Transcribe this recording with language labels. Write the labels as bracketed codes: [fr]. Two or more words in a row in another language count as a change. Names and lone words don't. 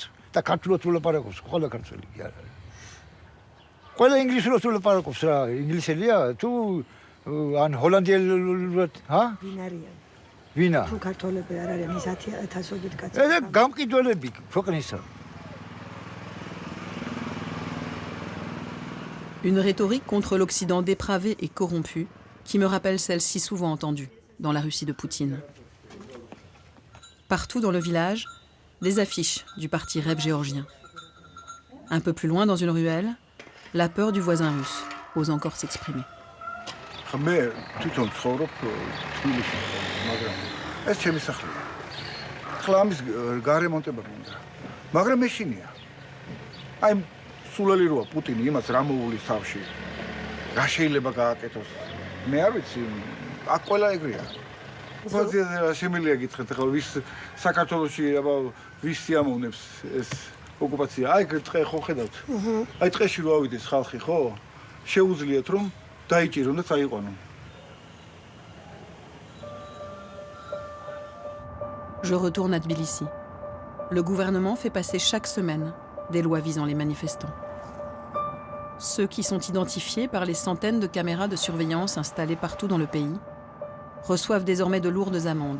[ka] და ქართულად ვლაპარაკობს, ყველა ქართველი კი არა. ყველა ინგლისურად ვლაპარაკობს რა, ინგლისელია თუ ან ჰოლანდიელურად, ჰა? ვინა? თუ ქართველები არ არიან ის 10,000-ობით კაცი. ეს გამყიდველები ქვეყნისა. [fr] Une rhétorique contre l'Occident dépravé et corrompu qui me rappelle celle si souvent entendue dans la Russie de Poutine. Partout dans le village, des affiches du parti Rêve géorgien. Un peu plus loin dans une ruelle, la peur du voisin russe ose encore s'exprimer. [ka] მე თვითონ ცხოვრობ თბილისში, მაგრამ ეს ჩემი სახლია. ახლა ამის გარემონტება მინდა. მაგრამ მეშინია. აი სულელი როა პუტინი იმას რა მოუვლის თავში. რა შეიძლება გააკეთოს? მე არ ვიცი, აქ ყველა ეგრეა. უბრალოდ რა შემიძლია გითხრათ, ახლა ვის საქართველოში აბა ვის სიამოვნებს ეს ოკუპაცია? აი ტყე ხო ხედავთ? აი ტყეში რო ავიდეს ხალხი, ხო? შეუძლიათ რომ დაიჭირონ და წაიყვანონ. [fr] Je retourne à Tbilissi. Le gouvernement fait passer chaque semaine des lois visant les manifestants. Ceux qui sont identifiés par les centaines de caméras de surveillance installées partout dans le pays reçoivent désormais de lourdes amendes.